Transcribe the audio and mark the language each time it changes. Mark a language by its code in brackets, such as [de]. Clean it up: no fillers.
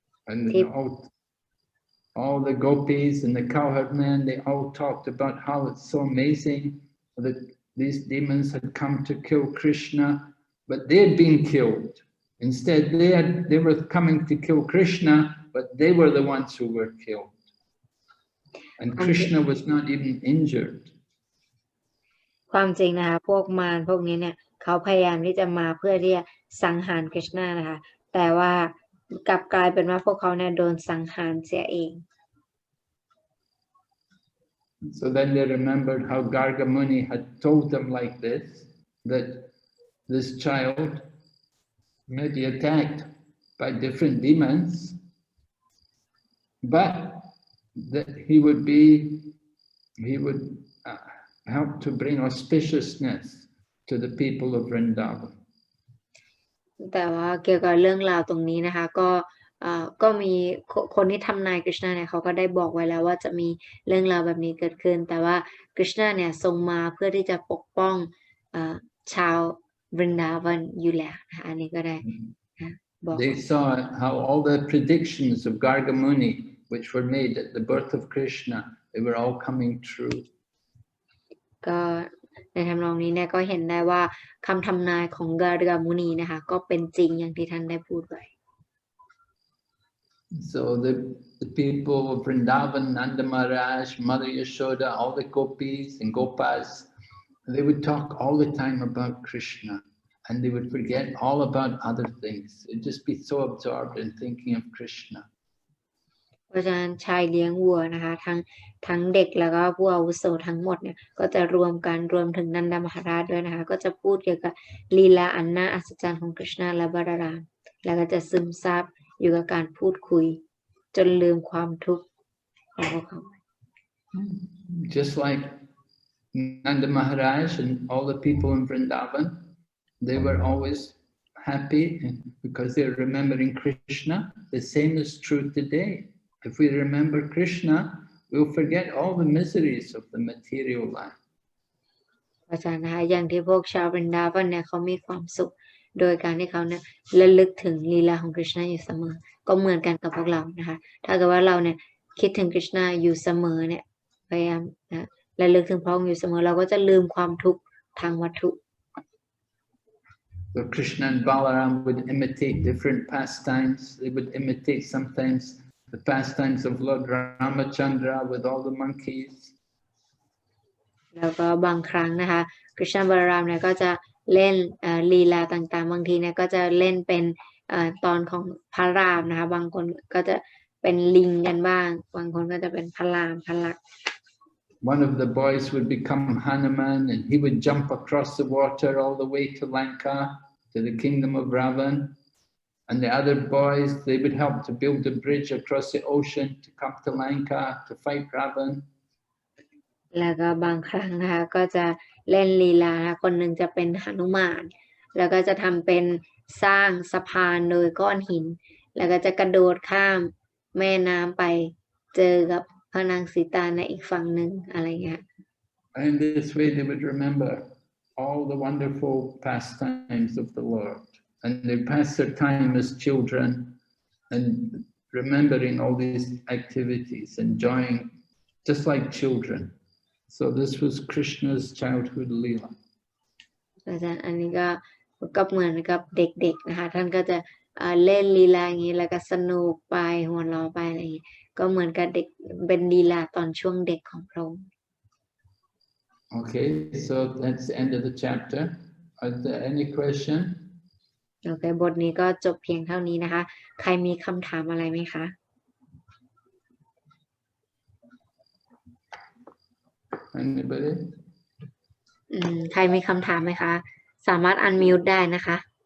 [en] And all the gopis and the cowherd men, they all talked about how it's so amazing that these demons had come to kill Krishna, but they had been killed. Instead, they were coming to kill Krishna, but they were the ones who were killed. And Krishna was not even injured. [th] ความจริงนะคะพวกมารพวกนี้เนี่ยเขาพยายามที่จะมาเพื่อที่จะสังหารคริชนานะคะแต่ว่ากลับกลายเป็นว่าพวกเขาเนี่ยโดนสังหารเสียเอง [en] So then they remembered how Garga Muni had told them like this, that this child may be attacked by different demons, but that he would help to bring auspiciousness to the people of Vrindavan. [th] แต่ว่าเกี่ยวกับเรื่องราวตรงนี้นะคะก็มีคนที่ทำนายคริชนาเนี่ยเขาก็ได้บอกไว้แล้วว่าจะมีเรื่องราวแบบนี้เกิดขึ้นแต่ว่าคริชนาเนี่ยทรงมาเพื่อที่จะปกป้องชาววรินดาวันอยู่แล้วนะคะอันนี้ก็ได้บอก [en] They saw how all the predictions of Garga Muni which were made at the birth of Krishna, they were all coming true. [th] ก็ในทำนองนี้เนี่ยก็เห็นได้ว่าคำทำนายของGarga Muniนะคะก็เป็นจริงอย่างที่ท่านได้พูดไว้ [en] So the people of Vrindavan, Nanda Maharaj, Mother Yashoda, all the gopis and gopas, they would talk all the time about Krishna and they would forget all about other things. They'd just be so absorbed in thinking of Krishna. [th] เพราะฉะนั้นชายเลี้ยงวัวนะคะทั้งเด็กแล้วก็ผู้อาวุโสทั้งหมดเนี่ยก็จะรวมกันรวมถึงนันดามหาราชด้วยนะคะก็จะพูดเกี่ยวกับลีลาอันน่าอัศจรรย์ของกฤษณาและบารามแล้วก็จะซึมซับอยู่กับการพูดคุยจนลืมความทุกข์ของพวกเขา [en] Just like Nanda Maharaj and all the people in Vrindavan, they were always happy because they're remembering Krishna. The same is true today. If we remember Krishna, we'll forget all the miseries of the material life. [th] เพราะฉะนั้นนะคะอย่างที่พวกชาวบรินดาวันเนี่ยเขามีความสุขโดยการที่เขาเนี่ยระลึกถึงลีลาของกฤษณะอยู่เสมอก็เหมือนกันกับพวกเรานะคะถ้าเกิดว่าเราเนี่ยคิดถึงกฤษณะอยู่เสมอเนี่ยพยายามนะระลึกถึงพระองค์อยู่เสมอเราก็จะลืมความทุกข์ทางวัตถุ [en] So Krishna and Balaram would imitate different pastimes. They would imitate sometimes the pastimes of Lord Ramachandra with all the monkeys. [th] แล้วก็บางครั้งนะคะกฤษณบารามเนี่ยก็จะเล่นลีลาต่างๆบางทีเนี่ยก็จะเล่นเป็นตอนของพระรามนะคะบางคนก็จะเป็นลิงกันบ้างบางคนก็จะเป็นพระรามพระลักษณ์ [en] One of the boys would become Hanuman and he would jump across the water all the way to Lanka, to the kingdom of Ravan. And the other boys, they would help to build a bridge across the ocean to come to Lanka to fight Ravan. [th] แล้วก็บางครั้งนะคะก็จะเล่นลีลาคนหนึ่งจะเป็นหนุมานแล้วก็จะทำเป็นสร้างสะพานโดยก้อนหินแล้วก็จะกระโดดข้ามแม่น้ำไปเจอกับพระนางสีตาในอีกฝั่งหนึ่งอะไรเงี้ย [en] And this way they would remember all the wonderful pastimes of the Lord. And they pass their time as children and remembering all these activities, enjoying just like children. So this was Krishna's childhood Leela. [th] อาจารย์อันนี้ก็เหมือนกับเด็กๆนะคะท่านก็จะเล่นลีลาอย่างนี้แล้วก็สนุกไปหัวเราะไปอะไรอย่างนี้ก็เหมือนกับเด็กเป็นลีลาตอนช่วงเด็กของพระองค์ [en] Okay, so that's the end of the chapter. Are there any question? [th] โอเคบทนี้ก็จบเพียงเท่านี้นะคะใครมีคำถามอะไรไหมคะ [en] Anybody? [th] ใครมีคำถามไหมคะสามารถอันมิวต์ได้นะคะ